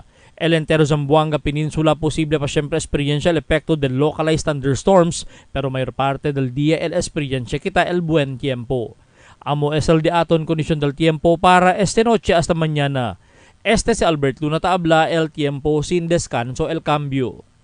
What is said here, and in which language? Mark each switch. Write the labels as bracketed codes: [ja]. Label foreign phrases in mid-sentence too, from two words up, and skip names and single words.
[cbk] El entero Zamboanga Peninsula posible pa siempre experiencia el efecto de [en] localized thunderstorms [cbk] pero mayor parte del día el experiencia kita el buen tiempo. Amo es el de aton kondisyon del tiempo para esta noche hasta mañana. Este si Albert Luna Taabla, el tiempo sin descanso, el cambio.